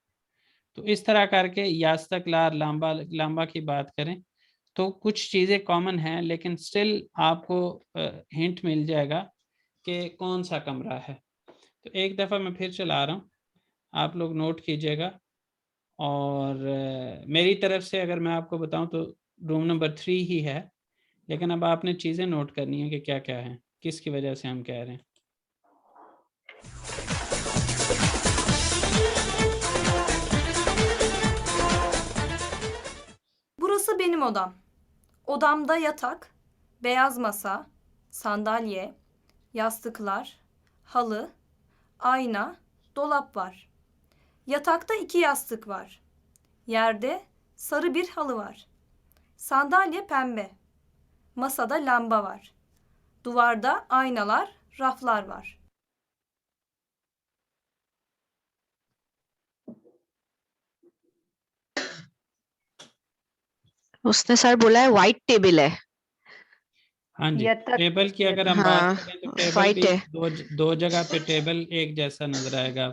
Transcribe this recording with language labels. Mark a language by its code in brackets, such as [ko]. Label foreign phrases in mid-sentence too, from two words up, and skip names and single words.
[ur] تو اس طرح کر کے [tr] yastıklar lamba lamba [ur] کی بات کریں تو کچھ چیزیں کامن ہیں، لیکن اسٹل آپ کو ہنٹ مل جائے گا کہ کون سا کمرہ ہے. تو ایک دفعہ میں پھر چلا رہا ہوں، آپ لوگ نوٹ کیجیے گا. اور میری طرف سے اگر میں آپ کو بتاؤں تو [en] room number [ur] 3 ہی ہے، لیکن اب آپ نے چیزیں نوٹ کرنی ہے کہ کیا کیا ہے، کس کی وجہ سے ہم کہہ رہے ہیں. [tr] Burası benim odam. Odamda yatak, beyaz masa, sandalye, yastıklar, halı, ayna, dolap var. Yatakta 2 yastık var. Yerde sarı bir halı var. Sandalye pembe. Masada lamba var. Duvarda aynalar, raflar var. [ur] اس نے سر بولا ہے وائٹ ٹیبل ہے. ہاں جی, यतक- ٹیبل کی اگر ہم हाँ, بات کریں تو ٹیبل white भी है। دو جگہ پہ ٹیبل ایک جیسا نظر آئے گا.